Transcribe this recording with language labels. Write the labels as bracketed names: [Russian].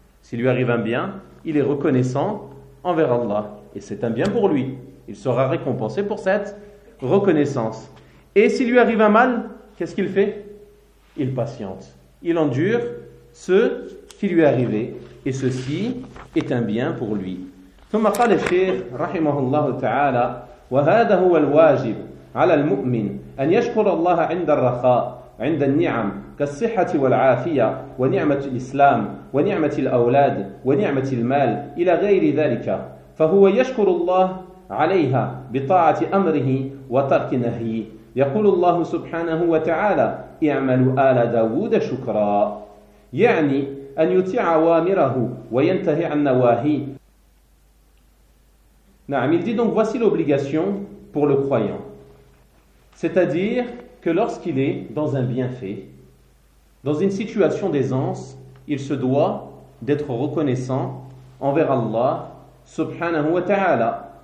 [French] S'il lui arrive un bien, il est reconnaissant envers Allah. Et c'est un bien pour lui. Il sera récompensé pour cette reconnaissance. Et s'il lui arrive un mal, qu'est-ce qu'il fait? Il patiente. Il endure ce qui lui est arrivé. Et ceci est un bien pour lui. [Arabic] ثم قال الشيخ رحمه الله تعالى وهذا هو الواجب على المؤمن أن يشكر الله عند الرخاء عند النعم كالصحة والعافية ونعمة الإسلام ونعمة الأولاد ونعمة المال إلى غير ذلك فهو يشكر الله عليها بطاعة أمره وترك نهيه يقول الله سبحانه وتعالى اعملوا آل داود شكرا يعني أن يطيع أوامره وينتهي عن نواهيه. [French] Naam, il dit donc voici l'obligation pour le croyant. C'est-à-dire que lorsqu'il est dans un bienfait, dans une situation d'aisance, il se doit d'être reconnaissant envers Allah subhanahu wa ta'ala.